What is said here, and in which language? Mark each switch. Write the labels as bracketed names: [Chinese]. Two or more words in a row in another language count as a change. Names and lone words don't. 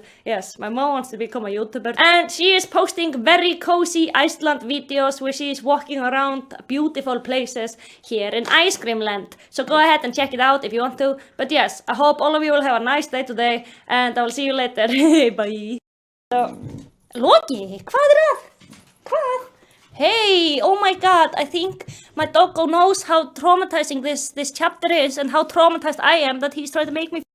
[English] Yes, my mom wants to become a YouTuber. And she is posting very cozy Iceland videos where she is walking around beautiful places here in Ice Cream Land. So go ahead and check it out if you want to. But yes, I hope all of you will have a nice day today and I will see you later. Bye. So, [Icelandic] Loki, hvað að? Hvað? [English] Hey, oh my god, I think my doggo knows how traumatizing this chapter is and how traumatized I am that he's trying to make me